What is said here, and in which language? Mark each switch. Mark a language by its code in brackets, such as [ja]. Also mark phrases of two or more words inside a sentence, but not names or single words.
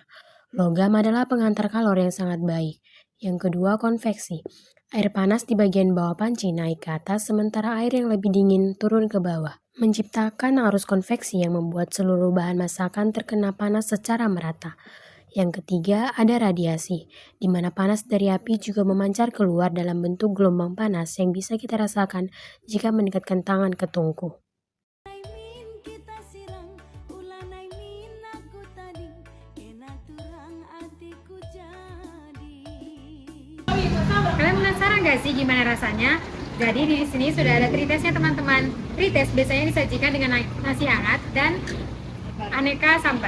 [id] Logam adalah pengantar kalor yang sangat baik. Yang kedua konveksi, air panas di bagian bawah panci naik ke atas, sementara air yang lebih dingin turun ke bawah, menciptakan arus konveksi yang membuat seluruh bahan masakan terkena panas secara merata. Yang ketiga, ada radiasi, di mana panas dari api juga memancar keluar dalam bentuk gelombang panas yang bisa kita rasakan jika mendekatkan tangan ke tungku. [btx] min kita sirang, ulanai min aku tadi, kena turang hatiku jadi. [id] Kalian penasaran gak sih gimana rasanya? Jadi di sini sudah ada tritesnya teman-teman. Trites biasanya disajikan dengan nasi hangat dan aneka sambal.